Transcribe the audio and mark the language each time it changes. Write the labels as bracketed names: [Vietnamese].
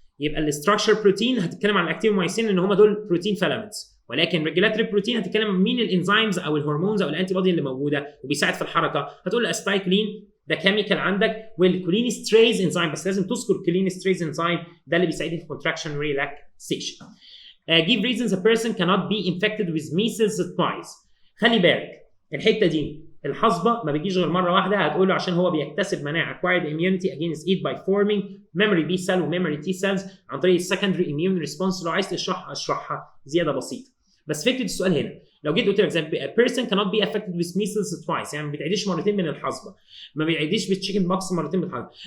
[Arabic] يبقى الاستراكشر بروتين هتتكلم عن الاكتين والمايسين ان هم دول بروتين فيلامنتس، ولكن ريجولاتوري بروتين هتتكلم عن مين الانزيمز او الهرمونز او الانتي بودي اللي موجوده وبيساعد في الحركه. هتقول الاسبايكلين ده كيميكال عندك، والكولينستريز انزيم، بس لازم تذكر كولينستريز انزيم ده اللي بيساعدني في الكونتراكشن ريلاكسيشن. [English] give reasons a person cannot be infected with measles twice. [Arabic] خلي بالك الحته دي الحصبه ما بيجيش غير مره واحده. هتقول له عشان هو بيكتسب مناعه [English] acquired immunity against it by forming memory B cell [Arabic] و [English] memory T cells [Arabic] عن طريق [English] secondary immune response. [Arabic] لو عايز اشرحها زياده بسيطه. بس فكره السؤال هنا لو جيت قلت لك زي [English] a person cannot be affected with measles twice، [Arabic] يعني ما بتعيديش مرتين من الحصبه، ما بيعيديش بالتشيكن بوكس مرتين من الحصبه.